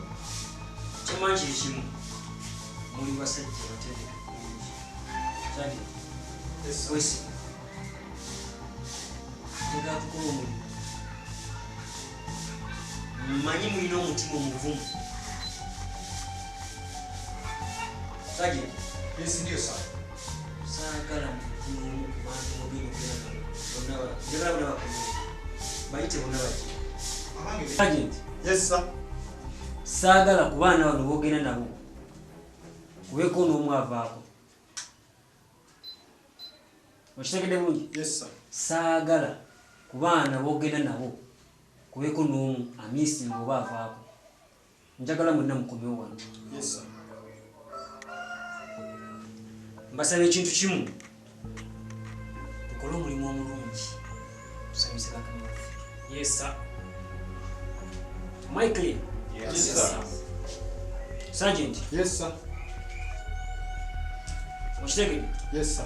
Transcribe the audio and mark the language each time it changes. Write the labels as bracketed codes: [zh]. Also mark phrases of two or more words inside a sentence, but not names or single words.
[lg] Kyemanyi kiri kimu muli basajja bategeke bulungi. Sadi wesi tegatukola omulimu. Mmanyi mulina omutima omuvumu. Sadi [sw] Yes, ndio sana. [lg] saagala Sergeant. [en] Yes sir. [lg] Saagala ku baana bano boogenda nabo kubeeko n'omu avaako. Okitegedde bulungi? [en] Yes sir. [lg] Saagala ku baana boogenda nabo kubeeko n'omu amiisinga oba avaako. Njagala mwenna mukomyewo wano. [en] Yes sir. [lg] Mbasaba ekintu kimu, tukole omulimu omulungi tusanyuse bakama baffe. [en] Yes sir. Am I clear? Yes sir. Sergeant. Yes sir. [lg] Okitegedde? [en] Yes sir.